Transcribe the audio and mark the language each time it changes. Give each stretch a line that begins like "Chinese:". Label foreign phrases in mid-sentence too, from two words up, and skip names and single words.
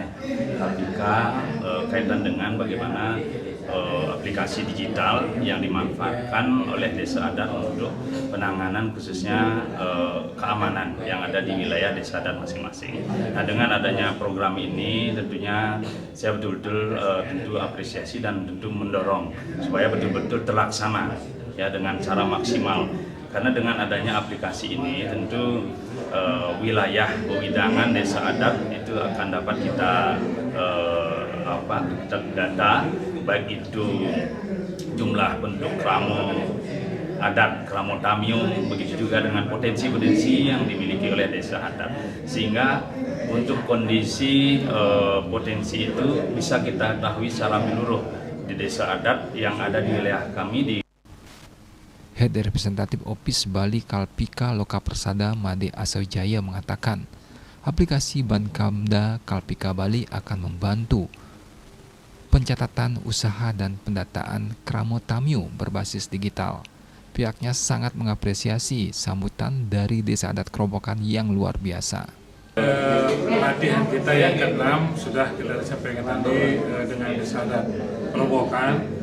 Indonesian: Kaitan dengan bagaimana aplikasi digital yang dimanfaatkan oleh desa adat untuk penanganan khususnya keamanan yang ada di wilayah desa adat masing-masing. Nah, dengan adanya program ini tentunya saya betul-betul tentu apresiasi dan tentu mendorong supaya betul-betul terlaksana ya dengan cara maksimal. Karena dengan adanya aplikasi ini tentu wilayah wewidangan desa adat itu akan dapat kita data, baik itu jumlah bentuk keramo adat, keramo tamyu, begitu juga dengan potensi-potensi yang dimiliki oleh desa adat. Sehingga untuk kondisi potensi itu bisa kita ketahui secara menyeluruh, di desa adat yang ada di wilayah kami di Head Representatif Opis Bali Kalpika Loka Persada Made Asawijaya mengatakan, aplikasi Bankamda Kalpika Bali akan membantu pencatatan usaha dan pendataan Kramo Tamyu berbasis digital. Pihaknya sangat mengapresiasi sambutan dari Desa Adat Kerobokan yang luar biasa. Latihan kita yang ke-6 sudah kita sampaikan tadi dengan Desa Adat Kerobokan.